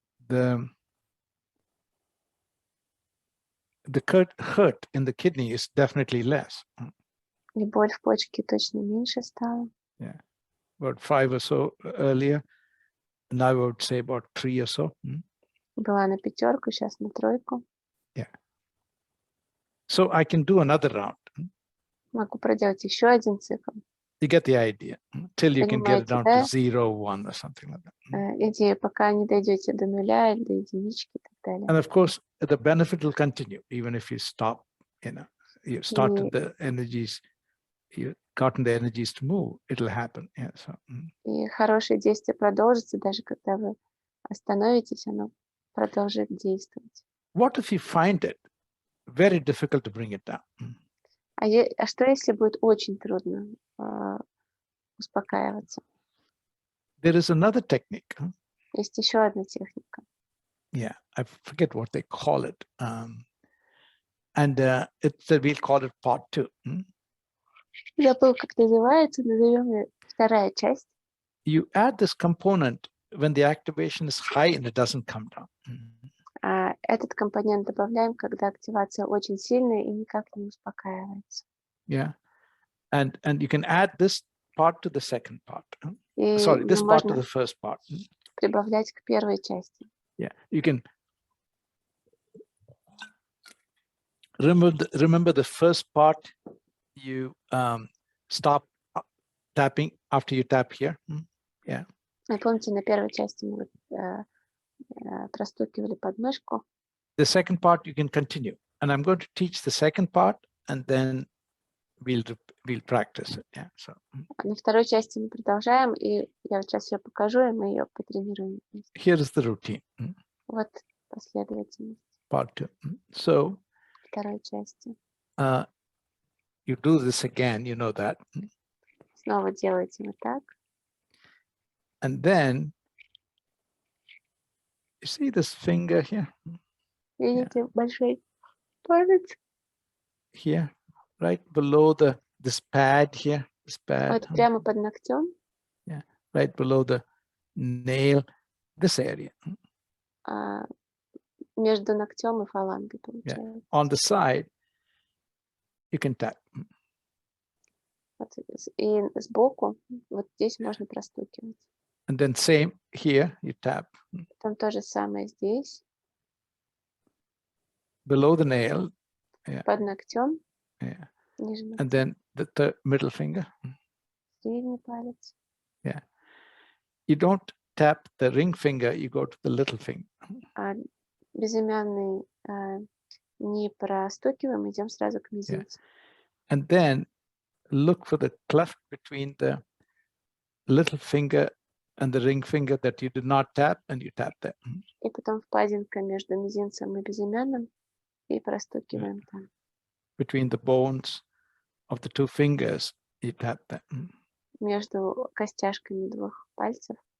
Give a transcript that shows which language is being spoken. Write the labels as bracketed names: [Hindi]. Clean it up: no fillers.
[English] the hurt in the kidney is definitely less. [Russian] И боль в почке точно меньше стала. [English] Yeah, about 5 or so earlier. Now I would say about 3 or so. [Russian] Была на 5, сейчас на 3. [English] Yeah. So I can do another round. [Russian] Могу проделать еще один цикл. [English] You get the idea. Till you can get it [Russian] Понимаете, [English] down [Russian] да? [English] to 0, 1 or something like that. [Russian] Идея, пока не дойдете до 0 или до единички и так далее. [English] And of course, the benefit will continue even if you stop. You started the energies, you gotten the energies to move. It'll happen. Yeah. So. [Russian] И хорошее действие продолжится, даже когда вы остановитесь, оно продолжит действовать. [English] What if you find it very difficult to bring it down? [Russian] А что, если будет очень трудно успокаиваться? [English] There is another technique. [Russian] Есть еще одна техника. [English] Yeah, I forget what they call it. We'll call it part 2. [Russian] Забыл, как называется, назовем ее вторая часть. [English] You add this component when the activation is high and it doesn't come down. [Russian] Этот компонент добавляем, когда активация очень сильная и никак не успокаивается. [English] Yeah, and you can add this part to the second part. [Russian] И [English] Sorry, this part to [Russian] можно [English] the first part. [Russian] прибавлять к первой части. [English] Yeah, you can remember the first part. You stop tapping after you tap here. Yeah. [Russian] Помните, на первой части мы простукивали подмышку. [English] The second part you can continue, and I'm going to teach the second part, and then we'll practice it. Yeah. So. [Russian] На второй части мы продолжаем, и я сейчас ее покажу, и мы ее потренируем. [English] Here is the routine. [Russian] Вот последовательность. [English] Part 2. So. [Russian] Второй части. [English] You do this again, you know that. [Russian] Снова делаете вот так. [English] And then, you see this finger here? [Russian] Видите, большой палец? [English] Here, right below this pad here, this pad. [Russian] Вот прямо под ногтем. [English] Yeah, right below the nail, this area. [Russian] Между ногтем и фалангой, получается. [English] Yeah. On the side, you can tap. [Russian] Вот, и сбоку, вот здесь можно простукивать. [English] And then same here, you tap. [Russian] Там то же самое здесь. [English] Below the nail. Yeah. [Russian] Под ногтем. [English] Yeah. [Russian] Ниже ногтя. [English] And then the middle finger. [Russian] Средний палец. [English] Yeah. You don't tap the ring finger, you go to the little finger. [Russian] Безымянный не простукиваем, идем сразу к мизинцу. [English] Yeah. And then look for the cleft between the little finger and the ring finger that you did not tap, and you tap that. [Russian] И потом впадинка между мизинцем и безымянным, и простукиваем там. [English] Between the bones of the 2 fingers, you tap that. [Russian] Между костяшками 2 пальцев.